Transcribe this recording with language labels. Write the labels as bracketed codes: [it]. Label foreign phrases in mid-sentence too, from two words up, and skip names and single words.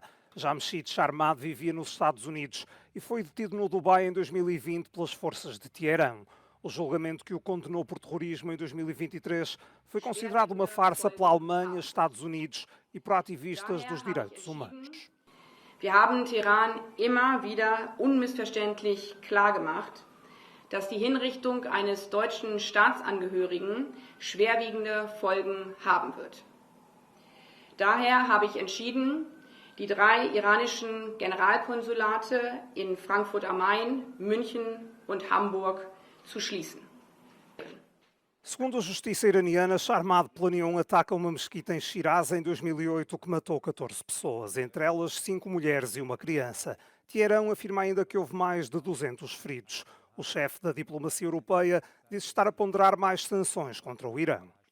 [pt] Jamshid Sharmad vivia nos Estados Unidos e foi detido no Dubai em 2020 pelas forças de Teherão. O julgamento que o condenou por terrorismo em 2023 foi considerado uma farsa pela Alemanha, Estados Unidos e por ativistas dos direitos humanos. [de] Wir haben Teheran immer wieder unmissverständlich klargemacht, dass die Hinrichtung eines deutschen Staatsangehörigen schwerwiegende Folgen haben wird. Daher habe ich entschieden, die 3 iranischen Generalkonsulate in Frankfurt am Main, München und Hamburg zu schließen. [pt] Segundo a justiça iraniana, Shah Ahmad planeou um ataque a uma mesquita em Shiraz em 2008 que matou 14 pessoas, entre elas 5 mulheres e uma criança. Teherão afirma ainda que houve mais de 200 feridos. O chefe da diplomacia europeia disse estar a ponderar mais sanções contra o Irão.